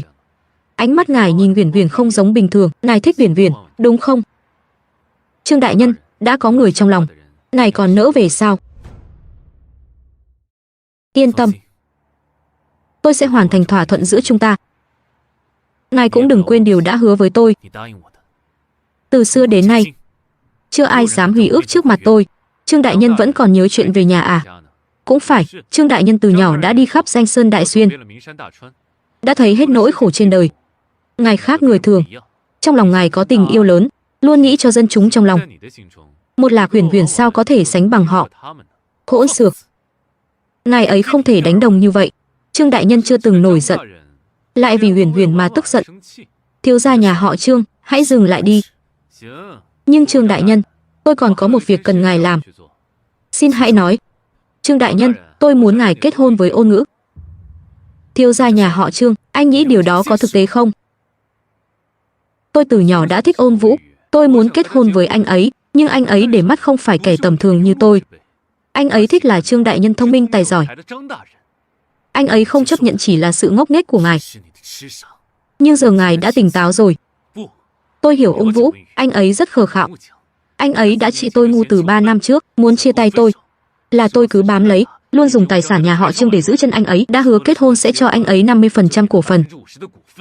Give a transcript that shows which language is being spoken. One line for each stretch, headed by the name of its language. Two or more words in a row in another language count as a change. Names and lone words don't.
Vietnamese: Ánh mắt ngài nhìn Huyền Huyền không giống bình thường, ngài thích Huyền Huyền, đúng không? Trương đại nhân, đã có người trong lòng, ngài còn nỡ về sao? Yên tâm, tôi sẽ hoàn thành thỏa thuận giữa chúng ta. Ngài cũng đừng quên điều đã hứa với tôi.
Chinese: 你答应我的。
Vietnamese: Từ xưa đến nay, chưa ai dám hủy ước trước mặt tôi. Trương đại nhân vẫn còn nhớ chuyện về nhà à? Cũng phải, Trương đại nhân từ nhỏ đã đi khắp danh sơn đại xuyên,
Chinese: 遍了名山大川，
Vietnamese: đã thấy hết nỗi khổ trên đời. Ngài khác người thường,
Chinese: 一样。
Vietnamese: trong lòng ngài có tình yêu lớn, luôn nghĩ cho dân chúng trong lòng.
Chinese: 在你的心中，
Vietnamese: Một Lạc Huyền Huyền sao có thể sánh bằng họ?
Chinese: 他们呢？
Vietnamese: Hỗn xược. Ngài ấy không thể đánh đồng như vậy. Trương đại nhân chưa từng nổi giận,
Chinese: 大人
Vietnamese: lại vì Huyền Huyền mà tức giận.
Chinese: 生气。
Vietnamese: Thiếu gia nhà họ Trương, hãy dừng lại đi.
Chinese: 行，
Vietnamese: Nhưng Trương đại nhân, tôi còn có một việc cần ngài làm.
Chinese: 去做。
Vietnamese: Xin hãy nói. Trương đại nhân, tôi muốn ngài kết hôn với Ôn Ngữ. Thiếu gia nhà họ Trương, anh nghĩ điều đó có thực tế không? Tôi từ nhỏ đã thích Ôn Vũ, tôi muốn kết hôn với anh ấy, nhưng anh ấy để mắt không phải kẻ tầm thường như tôi. Anh ấy thích là Trương đại nhân thông minh tài giỏi.
Chinese: 台的张大人
Vietnamese: Anh ấy không chấp nhận chỉ là sự ngốc nghếch của ngài.
Chinese: 是你的痴傻。
Vietnamese: Nhưng giờ ngài đã tỉnh táo rồi.
Chinese: 不，
Vietnamese: Tôi hiểu Ôn Vũ, anh ấy rất khờ khạo.
Chinese: 木匠，
Vietnamese: Anh ấy đã trị tôi ngu từ 3 năm trước, muốn chia tay tôi. Là tôi cứ bám lấy, luôn dùng tài sản nhà họ Trương để giữ chân anh ấy, đã hứa kết hôn sẽ cho anh ấy 50% cổ phần.
Chinese: 50%的股份。